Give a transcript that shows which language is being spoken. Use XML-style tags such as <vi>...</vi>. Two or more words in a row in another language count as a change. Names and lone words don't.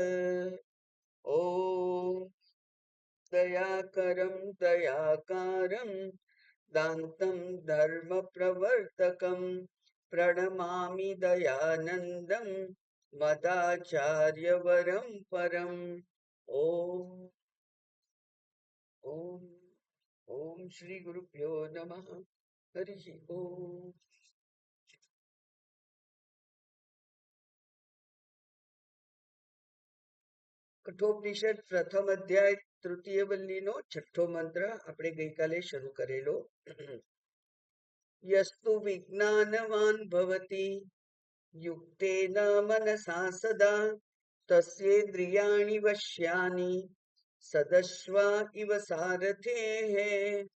<sa>ॐ दयाकरं दयाकारं दान्तं धर्मप्रवर्तकं प्रणमामि दयानन्दं मदाचार्यवरं परम्। ॐ ॐ ॐ श्री गुरुभ्यो नमः। हरिः ओम।</sa> <gu>કઠોપનિષદ પ્રથમ અધ્યાય તૃતીય વલ્લીનો છઠ્ઠો મંત્ર આપણે ગઈકાલે શરૂ કરેલો.</gu> <sa>યસ્તુ વિજ્ઞાનવાન ભવતિ યુક્તેન મનસા સદા તસ્યેન્દ્રિયાણિ વશ્યાનિ સદશ્વા ઇવ સારથેઃ.</sa>